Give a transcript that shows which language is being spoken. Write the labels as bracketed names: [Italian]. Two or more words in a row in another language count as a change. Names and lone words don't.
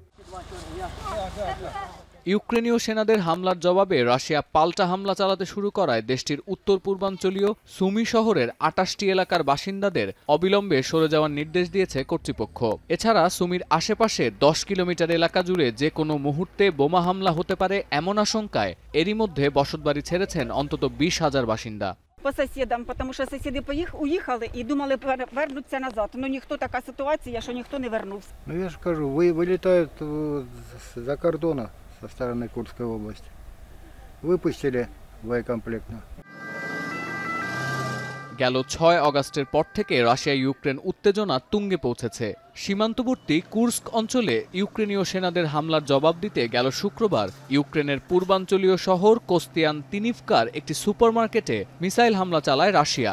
[Bangla] ইউক্রেনীয় সেনাদের হামলার জবাবে রাশিয়া পাল্টা হামলা চালাতে শুরু করায় দেশটির উত্তর পূর্বাঞ্চলীয় সুমি শহরের ২৮টি এলাকার বাসিন্দাদের অবিলম্বে সরে যাওয়ার নির্দেশ দিয়েছে কর্তৃপক্ষ। এছাড়া সুমির আশেপাশে ১০ কিলোমিটার এলাকা জুড়ে যে কোনো মুহূর্তে বোমা হামলা হতে পারে এমন আশঙ্কায় এরই মধ্যে বসতবাড়ি ছেড়েছেন অন্তত ২০,০০০ বাসিন্দা। [Russian] По соседям, [Ukrainian] потому що сусіди уїхали і думали повернуться назад. Ну ніхто, така ситуація, що ніхто не вернувся. Ну я ж кажу, [Russian] вылетают за кордона со стороны Курской области. Выпустили боекомплектно. [Bangla] গেল ৬ আগস্টের পর থেকে রাশিয়া ইউক্রেন উত্তেজনা তুঙ্গে পৌঁছেছে। সীমান্তবর্তী কুর্স্ক অঞ্চলে ইউক্রেনীয় সেনাদের হামলার জবাব দিতে গেল শুক্রবার ইউক্রেনের পূর্বাঞ্চলীয় শহর কোস্তিয়ানতিনিভকার একটি সুপারমার্কেটে মিসাইল হামলা চালায় রাশিয়া।